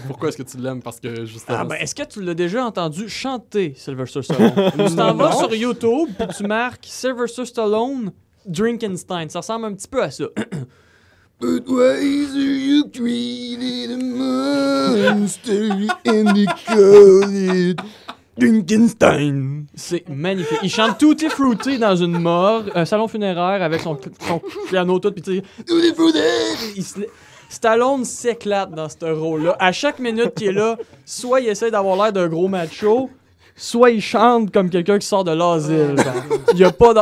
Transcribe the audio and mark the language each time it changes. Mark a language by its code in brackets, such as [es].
[fr] Pourquoi est-ce que tu l'aimes? Parce que justement... Ah ben, est-ce que tu l'as déjà entendu chanter, Sylvester Stallone? Tu t'en vas sur YouTube, puis tu marques Sylvester Stallone, Drinkenstein. Ça ressemble un petit peu à ça. [en] But why do you created a monster and you call it Drinkenstein? [fr] C'est magnifique. Il chante Tutti Frutti dans une morgue, un salon funéraire avec son piano tout, puis tu sais... Tutti Frutti! Stallone s'éclate dans ce rôle-là. À chaque minute qu'il est là, soit il essaie d'avoir l'air d'un gros macho, soit il chante comme quelqu'un qui sort de l'asile. Il y a pas de...